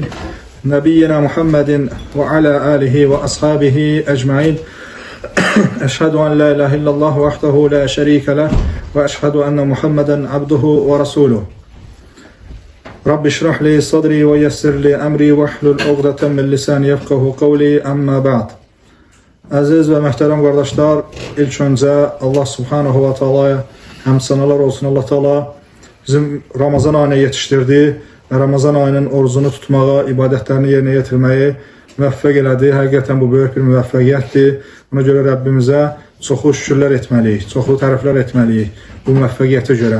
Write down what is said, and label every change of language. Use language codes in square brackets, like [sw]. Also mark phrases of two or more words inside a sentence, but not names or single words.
[ar] نبينا محمد وعلى آله وأصحابه أجمعين. أشهد أن لا إله إلا الله وحده لا شريك له وأشهد أن محمدا عبده ورسوله. رب اشرح لي صدري ويسر لي أمري واحلل عقدة من لساني يفقهوا قولي أما بعد. [az] Əziz və möhtərəm qardaşlar, ilk öncə [ar] الله سبحانه وتعالى'ya [az] həmsanalar olsun. Allah Ta'ala bizim Ramazan ayına yetişdirdi və Ramazan ayının orucunu tutmağa, ibadətlərini yerinə yetirməyi müvəffəq elədi. Həqiqətən bu böyük bir müvəffəqiyyətdir. Buna görə Rəbbimizə çoxlu şükürlər etməliyik, çoxlu təriflər etməliyik bu müvəffəqiyyətə görə.